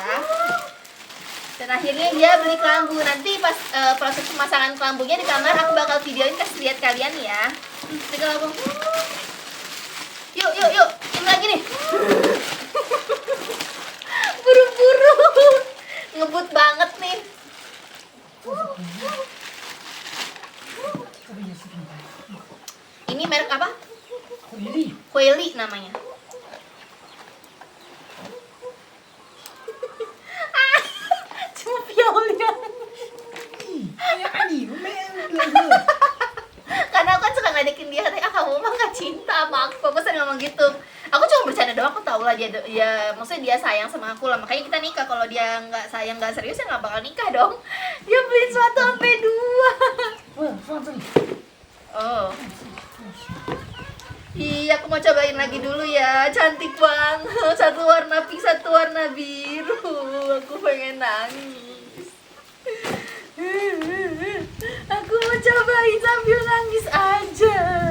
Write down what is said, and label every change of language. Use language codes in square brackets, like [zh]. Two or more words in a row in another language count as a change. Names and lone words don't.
[id] Dan akhirnya dia beli kelambu. Nanti pas proses pemasangan kelambunya di kamar aku bakal videoin kasih lihat kalian ya. Ini kelambu. Yuk, ini lagi nih. Buru-buru. Ngebut banget nih. [zh] 这个也是品牌。 [id] Ini merek apa? [zh] 回力。 [id] Hueli namanya. Ah, cuma Viola. [zh] 哎，你没那个。 [id] Karena aku kan suka ngadekin dia, katanya, kamu mah gak cinta sama aku sering ngomong gitu. Aku cuma bercanda doang, aku tau lah dia, ya maksudnya dia sayang sama aku lah. Makanya kita nikah, kalau dia nggak sayang, nggak serius ya nggak bakal nikah dong. Dia beliin sepatu sampai 2. [zh] 不，放这里。 Oh. [id] Iya, aku mau cobain lagi dulu ya. Cantik banget. Satu warna pink, satu warna biru. Aku pengen nangis. Aku mau cobain sambil nangis aja.